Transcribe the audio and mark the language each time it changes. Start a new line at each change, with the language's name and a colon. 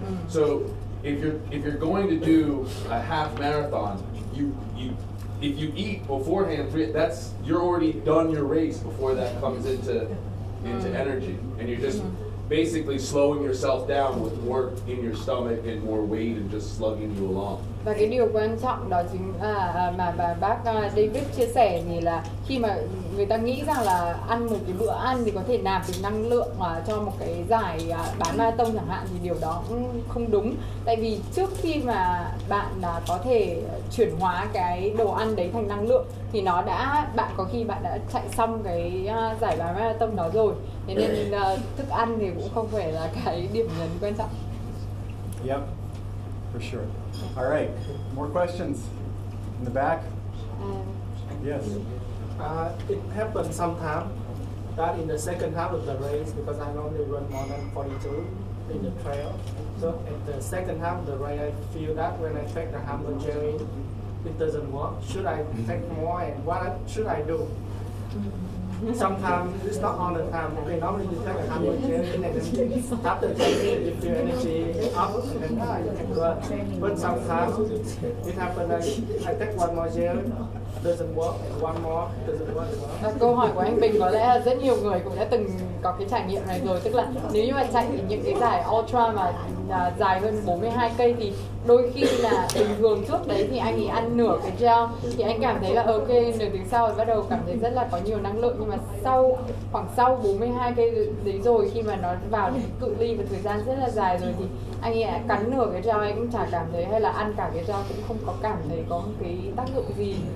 English: So if you're going to do a half marathon, if you eat beforehand, you're already done your race before that comes into energy, and you're just basically slowing yourself down with more in your stomach and more weight and just slugging you along.
Vietnamese: Và cái điều quan trọng đó chính là mà bác David chia sẻ thì là khi mà người ta nghĩ rằng là ăn một cái bữa ăn thì có thể nạp được năng lượng cho một cái giải bán marathon chẳng hạn, thì điều đó cũng không đúng. Tại vì trước khi mà bạn có thể chuyển hóa cái đồ ăn đấy thành năng lượng thì bạn có khi bạn đã chạy xong cái giải bán marathon đó rồi. Thế nên thức ăn thì cũng không phải là cái điểm nhấn quan trọng.
English: Yep, for sure. All right, more questions in the back. Yes. It happens sometimes that in the second half of the race, because I normally run more than 42 in the trail. So in the second half of the race, I feel that when I take the hammer jelly, it doesn't work. Should I take more, and what should I do? Sometimes it's not all the time. Okay, normally you take 100 gels and then after taking, if your energy up, and then you can run. But sometimes it happens like I take one more gel, doesn't work, and one more doesn't work as well.
Vietnamese: Câu hỏi của anh Bình có lẽ là rất nhiều người cũng đã từng có cái trải nghiệm này rồi, tức là nếu như mà chạy những cái giải ultra mà dài hơn 42 cây thì đôi khi là bình thường trước đấy thì anh ấy ăn nửa cái gel thì anh cảm thấy là ok, nửa tiếng sau thì bắt đầu cảm thấy rất là có nhiều năng lượng, nhưng mà khoảng sau 42 cây đấy rồi, khi mà nó vào đến cự ly và thời gian rất là dài rồi thì anh ấy đã cắn nửa cái gel, anh cũng chả cảm thấy, hay là ăn cả cái gel cũng không có cảm thấy có một cái tác dụng gì.